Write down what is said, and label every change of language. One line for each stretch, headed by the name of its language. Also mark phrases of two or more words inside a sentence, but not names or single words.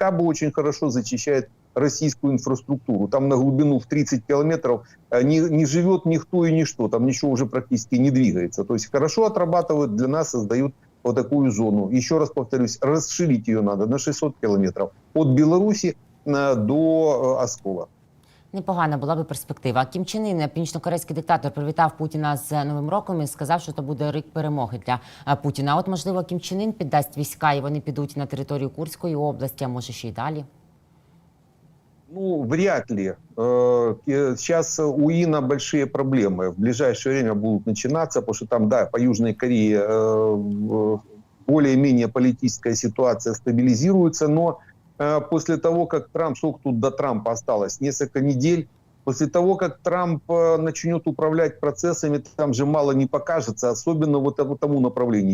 Russian: Кабы очень хорошо зачищают российскую инфраструктуру. Там на глубину в 30 километров не живет никто и ничто, там ничего уже практически не двигается. То есть хорошо отрабатывают, для нас создают вот такую зону. Еще раз повторюсь, расширить ее надо на 600 километров от Беларуси до Оскола.
Ukrainian: Непогана була би перспектива. Кім Чен Ін, північно-корейський диктатор, привітав Путіна з Новим роком і сказав, що це буде рік перемоги для Путіна. От, можливо, Кім Чен Ін піддасть війська і вони підуть на територію Курської області, а може ще й далі?
Russian: Ну, вряд ли. Сейчас у Ина большие проблемы. В ближайшее время будут начинаться, потому что там, да, по Южной Корее более-менее политическая ситуация стабилизируется, но после того, как Трамп, сколько тут до Трампа осталось, несколько недель, после того, как Трамп начнет управлять процессами, там же мало не покажется, особенно вот в тому направлении.